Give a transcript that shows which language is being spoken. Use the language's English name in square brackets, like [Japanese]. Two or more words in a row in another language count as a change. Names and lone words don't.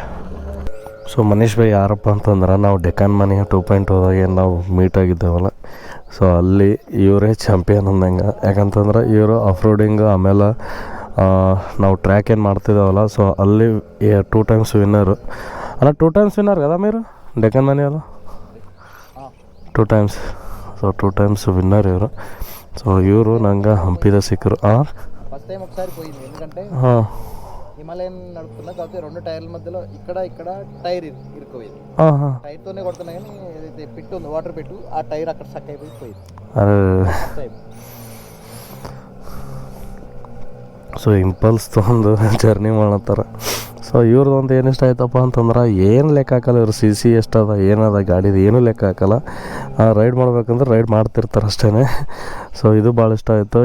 [Kannada] ಸೊ ಮನೀಶ್ ಭಾಯ್ ಯಾರಪ್ಪ ಅಂತಂದ್ರೆ, ನಾವು ಡೆಕಾನ್ ಮನಿ 2.0ದಾಗೆ ನಾವು ಮೀಟ್ ಆಗಿದ್ದೇವಲ್ಲ, ಸೊ ಅಲ್ಲಿ ಇವರೇ ಚಾಂಪಿಯನ್ ಅಂದಂಗೆ. ಯಾಕಂತಂದ್ರೆ ಇವರು [English] off roading, [Kannada] ಆಮೇಲೆ ನಾವು ಟ್ರ್ಯಾಕ್ ಏನು ಮಾಡ್ತಿದ್ದಾವಲ್ಲ, ಸೊ ಅಲ್ಲಿ [English] 2 times winner. [Kannada] ಅಲ್ಲ [English] 2 times winner [Telugu] కదా మీరు [Kannada] ಡೆಕಾನ್ ಮನಿ ಅಲ್ಲ? 2 ಟೈಮ್ಸ್. ಸೊ [English] 2 times winner [Kannada] ಇವರು. ಸೊ ಇವರು ನಂಗೆ ಹಂಪಿದ ಸಿಕ್ಕರು. [English] first time [Telugu] ఒకసారి పోయింది, ఎందుకంటే హిమాలయన్ నడుపుతున్నా, కాకపోతే 2 టైర్ల మధ్యలో ఇక్కడ టైర్ ఇరుక్కుపోయింది. టైర్తోనే కొడుతున్నా కానీ ఏదైతే పెట్టు ఉంది, వాటర్ పెట్టు, ఆ టైర్ అక్కడ స్టక్ అయిపోయి పోయింది. [Kannada] ಸೊ ಇಂಪಲ್ಸ್ ತೊಗೊಂಡು ಜರ್ನಿ ಮಾಡತ್ತಾರ. ಸೊ ಇವ್ರದ್ದೊಂದು ಏನು ಇಷ್ಟ ಆಯ್ತಪ್ಪ ಅಂತಂದ್ರೆ, ಏನು ಲೆಕ್ಕ ಹಾಕಲ್ಲ ಇವ್ರು. CC ಎಷ್ಟದ ಏನದ ಗಾಡಿದು ಏನೂ ಲೆಕ್ಕ ಹಾಕಲ್ಲ. ರೈಡ್ ಮಾಡ್ಬೇಕಂದ್ರೆ ರೈಡ್ ಮಾಡ್ತಿರ್ತಾರೆ ಅಷ್ಟೇ. ಸೊ ಇದು ಭಾಳ ಇಷ್ಟ ಆಯಿತು.